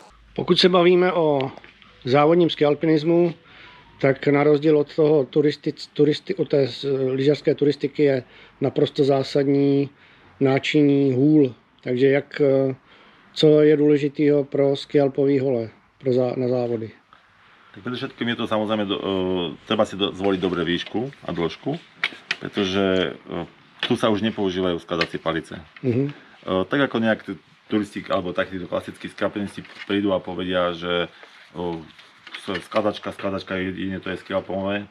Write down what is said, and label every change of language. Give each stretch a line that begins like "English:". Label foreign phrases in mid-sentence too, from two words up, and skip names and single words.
Czech: Pokud se bavíme o závodním skialpinismu, tak na rozdíl od toho od té lyžařské turistiky je naprosto zásadní náčiní hůl. Takže co je důležitého pro skialpový hole na závody?
Slovak: Tak predovšetkým je to samozrejme, treba si zvoliť dobré výšku a dĺžku, pretože tu sa už nepoužívajú skladacie palice. Tak ako nejak turisti alebo takíto klasickí skialpinisti prídu a povedia, že skladačka jedine to je skialpové.